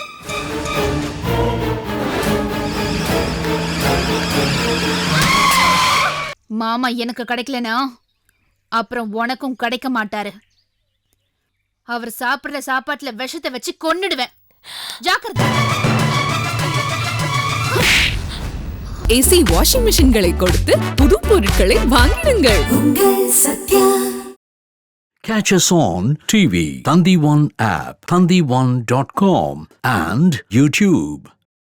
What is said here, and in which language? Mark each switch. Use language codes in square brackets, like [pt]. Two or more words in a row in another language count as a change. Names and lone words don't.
[ta] மாமா எனக்கு கிடைக்கலனா அப்புறம் உனக்கும் கிடைக்க மாட்டாரு. அவர் சாப்பிடுற சாப்பாட்டுல விஷத்தை வச்சு கொன்னுடுவேன். ஜாக்கிரதை. [en] AC washing machines [ta] கொடுத்து புது பொருட்களை வாங்கிடுங்கள். [en] Catch us on TV, Thandivan app, thandivan.com and YouTube.